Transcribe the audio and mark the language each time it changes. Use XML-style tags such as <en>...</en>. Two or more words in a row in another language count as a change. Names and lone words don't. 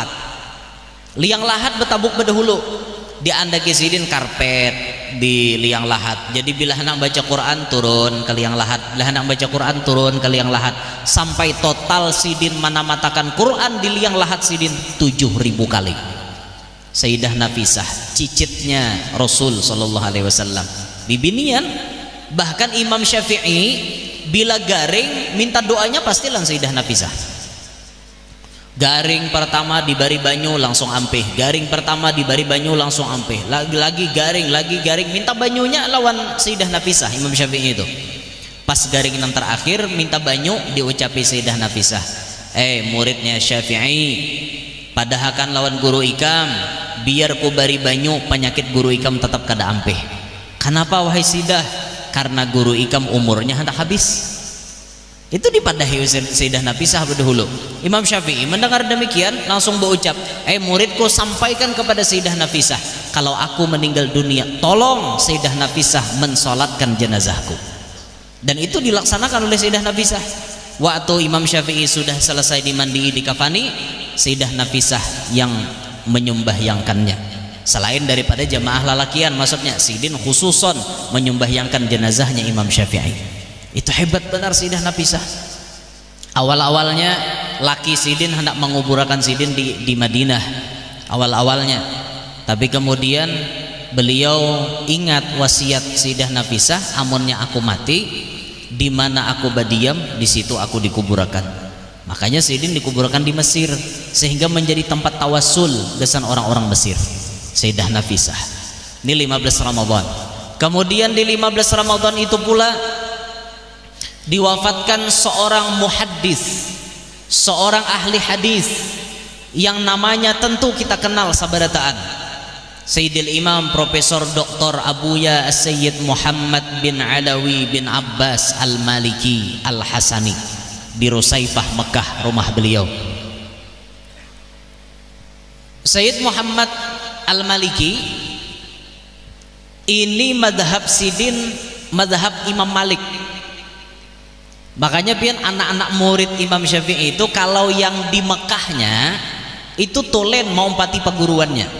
<bjn>Liang lahat betabuk bedahulu. Di andaki sidin karpet di liang lahat. Jadi bila hendak baca Quran turun ke liang lahat, bila hendak baca Quran turun ke liang lahat, sampai total sidin manamatakan Quran di liang lahat sidin 7.000 kali.</bjn> <id>Sayyidah Nafisah cicitnya Rasul</id> <ar>صلى الله عليه وسلم.</ar> <bjn>Bibinian bahkan Imam Syafi'i bila garing minta doanya pastilah Sayyidah Nafisah. Garing pertama dibari banyu langsung ampeh, garing pertama dibari banyu langsung ampeh, lagi garing minta banyunya lawan Sayyidah Nafisah. Imam Syafi'i itu pas garing yang terakhir minta banyu diucapi Sayyidah Nafisah, muridnya Syafi'i padahakan lawan guru ikam biar ku bari banyu penyakit guru ikam tetap kada ampeh.</bjn> <id>Kenapa wahai Sayyidah?</id> <bjn>Karena guru ikam umurnya hendak habis. Itu dipadahi Sayyidah Nafisah berdahulu.</bjn> <id>Imam Syafi'i mendengar demikian langsung berucap, muridku sampaikan kepada Sayyidah Nafisah, kalau aku meninggal dunia tolong Sayyidah Nafisah mensolatkan jenazahku. Dan itu dilaksanakan oleh Sayyidah Nafisah. Waktu Imam Syafi'i sudah selesai dimandi dikafani, Sayyidah Nafisah yang menyembahyangkannya. Selain daripada jamaah lalakian, maksudnya sidin khususon menyembahyangkan jenazahnya Imam Syafi'i. Itu hebat benar Sayyidah Nafisah. Awal-awalnya laki sidin hendak menguburkan sidin di Madinah awal-awalnya, tapi kemudian beliau ingat wasiat Sayyidah Nafisah, amunnya aku mati di mana aku badiam di situ aku dikuburkan. Makanya sidin dikuburkan di Mesir sehingga menjadi tempat tawasul gesan orang-orang Mesir. Sayyidah Nafisah ini 15 Ramadan. Kemudian di 15 Ramadan itu pula diwafatkan seorang muhaddis, seorang ahli hadis yang namanya tentu kita kenal sabarataan, Sayyidil Imam Profesor Dr. Abuya As-Sayyid Muhammad bin Alawi bin Abbas Al-Maliki Al-Hasani di Rusaifah Mekah, rumah beliau. Sayyid Muhammad Al-Maliki ini madhab sidin, madhab Imam Malik. Makanya pian anak-anak murid Imam Syafi'i itu kalau yang di Mekahnya itu tolen mau empati perguruannya.</id>